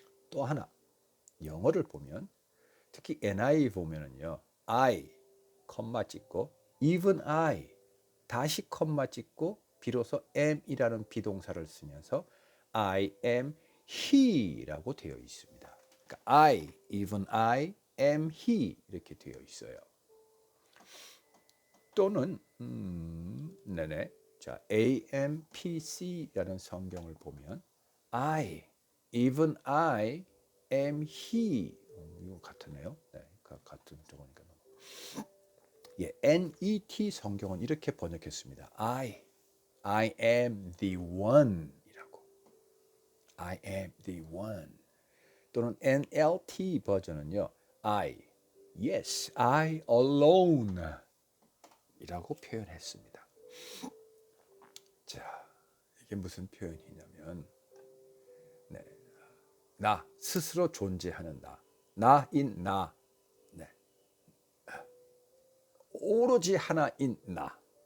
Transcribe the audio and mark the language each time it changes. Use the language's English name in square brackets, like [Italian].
[Korean] 또 하나, 영어를 보면 특히 NI 보면은요, I, 컴마 찍고 even I, 다시 컴마 찍고 비로소 am이라는 비동사를 쓰면서 [English] I am he [Korean] 라고 되어 있습니다. 그러니까 [English] I, even I am he [Korean] 이렇게 되어 있어요. 또는 네네, 자, AMPC라는 성경을 보면 [English] I, even I am he, [Korean] 이거 같으네요. 네, 같은 저거니까. 예, NET 성경은 이렇게 번역했습니다. [English] I am the one [Korean] 이라고. [English] I am the one. [Korean] 또는 NLT 버전은요, [English] yes, I alone [Korean] 이라고 표현했습니다. 자, 이게 무슨 표현이냐면, 네, 나 스스로 존재하는 나인 나, 네, 오로지 하나인 나.